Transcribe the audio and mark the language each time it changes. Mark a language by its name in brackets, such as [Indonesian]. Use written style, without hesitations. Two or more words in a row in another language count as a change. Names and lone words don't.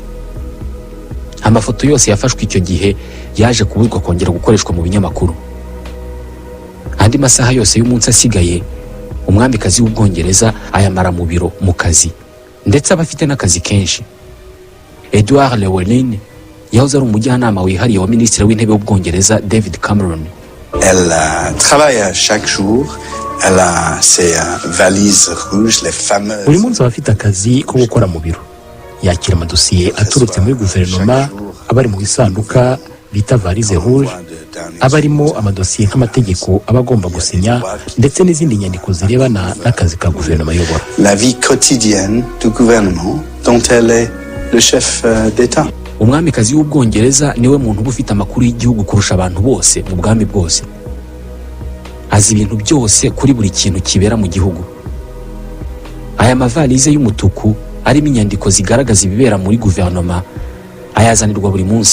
[Kinyarwanda] Amafoto yose yafashwe icyo gihe yaje kubuzwa kongera gukoreshwa mu binyamakuru. Andi masaha yose y'umunsi asigaye, umwamikazi w'Ubwongereza ayamara mu biro mu kazi, ndetse aba afite n'akazi kenshi. Edward Llewellyn yahoze ari umujyanama wihariye wa minisitiri w'intebe w'Ubwongereza David Cameron. [French] Elle travaille chaque jour. Elle a ses valises rouges, les fameuses. [Kinyarwanda] Buri munsi aba afite akazi ko gukora mu biro. Yakira amadosiye aturutse muri guverinoma, abari mu bisanduka bita [French] valise rouge, [Kinyarwanda] abarimo amadosiye nk'amategeko aba agomba gusinya, ndetse n'izindi nyandiko zirebana n'akazi ka guverinoma ayobora. [French] La vie quotidienne du gouvernement dont elle est le chef d'État. [Kinyarwanda] Umwamikazi w'Ubwongereza niwe muntu uba ufite amakuru y'igihugu kurusha abantu bose mu bwami bwose. Azi ibintu byose kuri buri kintu kibera mu gihugu. Aya mavalize y'umutuku arimo inyandiko zigaragaza ibibera muri guverinoma ayazanirwa buri munsi.